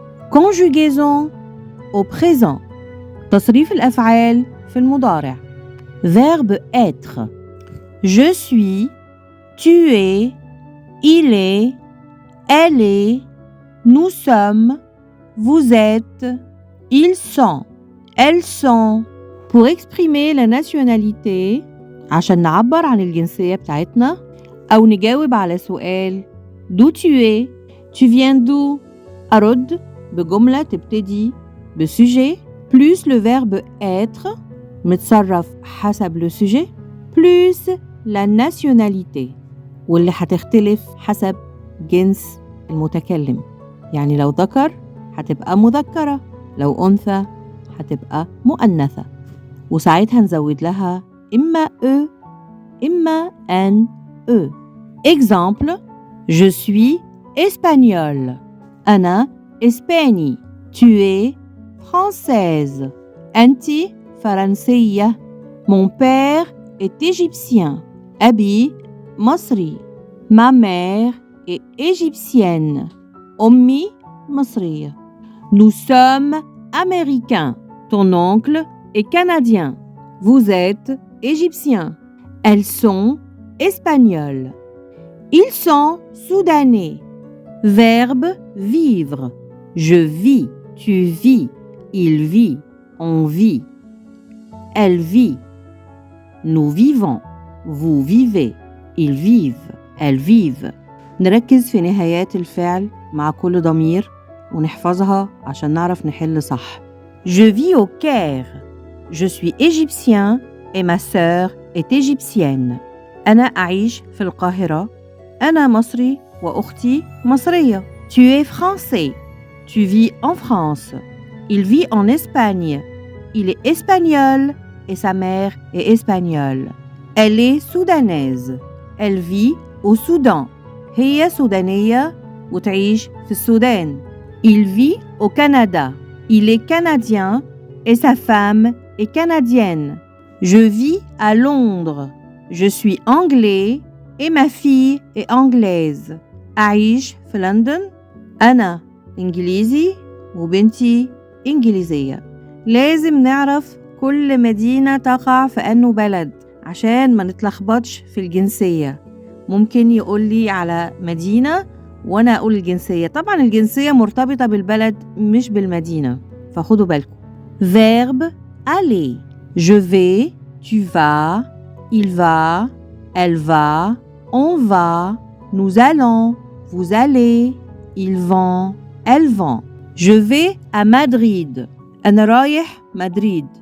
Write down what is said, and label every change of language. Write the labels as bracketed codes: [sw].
[fr] Conjugaison au présent. [ar] تصريف الأفعال في المضارع. [fr] Verbe être. Je suis, tu es, il est, elle est, nous sommes, vous êtes, ils sont, elles sont. Pour exprimer la nationalité، [ar] عشان نعبر عن الجنسية بتاعتنا أو نجاوب على سؤال [fr] d'où tu es، tu viens d'où، [ar] أرد بجملة تبتدي [fr] بsujet plus le verbe être متصرف حسب le sujet plus la nationalité [ar] واللي هتختلف حسب جنس المتكلم. يعني لو ذكر هتبقى مذكرة، لو أنثى هتبقى مؤنثة، وساعتها نزود لها إما E إما un E. [fr] Exemple, je suis espagnole. [ar] أنا إسباني. [fr] Tu es française. [ar] أنت فرنسية. [fr] Mon père est égyptien. [ar] أبي مصري. [fr] Ma mère est égyptienne. [ar] أمي مصرية. [fr] Nous sommes américains. Ton oncle est canadien. Vous êtes égyptien. Elles sont espagnoles. Ils sont soudanais. Verbe vivre. Je vis, tu vis, il vit, on vit. Elle vit. Nous vivons. Vous vivez. Ils vivent. Elles vivent. [ar] نركز في نهايات الفعل مع كل ضمير ونحفظها عشان نعرف نحل صح. [fr] Je vis au Caire. Je suis égyptien et ma sœur est égyptienne. [ar] أنا أعيش في القاهرة. أنا مصري وأختي مصرية. [fr] Tu es français. Tu vis en France. Il vit en Espagne. Il est espagnol et sa mère est espagnole. Elle est soudanaise. Elle vit au Soudan. [ar] هي سودانية وتعيش في السودان. [fr] Il vit au Canada. Il est canadien et sa femme est canadienne. Je vis à Londres. Je suis anglais et ma fille est anglaise. [ar] أعيش في لندن. أنا إنجليزي وبنتي إنجليزية. لازم نعرف كل مدينة تقع في أنه بلد عشان ما نتلخبطش في الجنسية. ممكن يقولي على مدينة وأنا أقول الجنسية. طبعا الجنسية مرتبطة بالبلد مش بالمدينة، فخدوا بالكم. [fr] Verbe aller. Je vais, tu vas, il va, elle va, on va, nous allons, vous allez, ils vont, elles vont. Je vais à Madrid. [ar] أنا رايح مدريد.